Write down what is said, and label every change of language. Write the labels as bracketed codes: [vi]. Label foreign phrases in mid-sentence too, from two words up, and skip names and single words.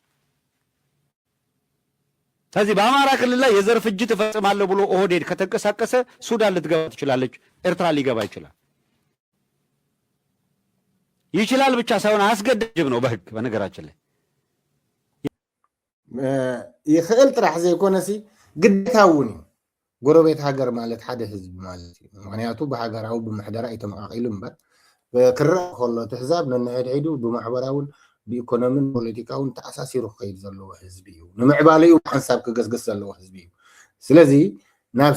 [am] ስለዚህ በአማራ ክልል ላይ የዘር ፍጅት እፈጽማለሁ ብሎ ኦህዴድ ከተንቀሳቀሰ ሱዳን ልትገባ ትችላለች፣ ኤርትራ ሊገባ ይችላል ብቻ ሳይሆን አስገዳጅም ነው በህግ። በነገራችን ላይ [ti] ይኽእል ጥራሕ ዘይኮነሲ ግዴታውን እዩ ጎረቤት ሃገር ማለት ሓደ ህዝቢ ማለት እዩ። ምክንያቱ ብሃገራዊ ብምሕደራ ይተመቃቂሉ እምበር ክረአ ከሎ ትሕዛብ ነንሕድሒዱ ብማሕበራውን ብኢኮኖሚን ፖለቲካውን ተኣሳሲሩ ክኸይድ ዘለዎ ህዝቢ እዩ። ንምዕባለዩ ሓንሳብ ክገስገስ ዘለዎ ህዝቢ እዩ። ስለዚ ናብ